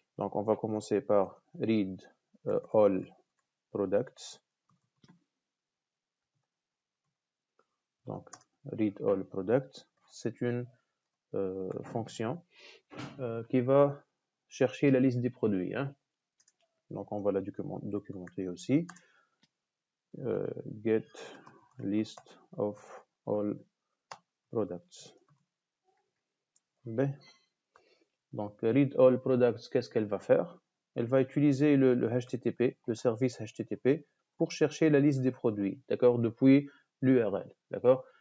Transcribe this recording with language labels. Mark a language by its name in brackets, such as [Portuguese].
[French] Donc on va commencer par read all products. Donc read all products, c'est une fonction qui va chercher la liste des produits, hein? Donc on va la documenter aussi. [English] Get list of all products. [French] Donc read all products, qu'est-ce qu'elle va faire? Elle va utiliser le HTTP, le service HTTP, pour chercher la liste des produits, d'accord, depuis l'URL, d'accord?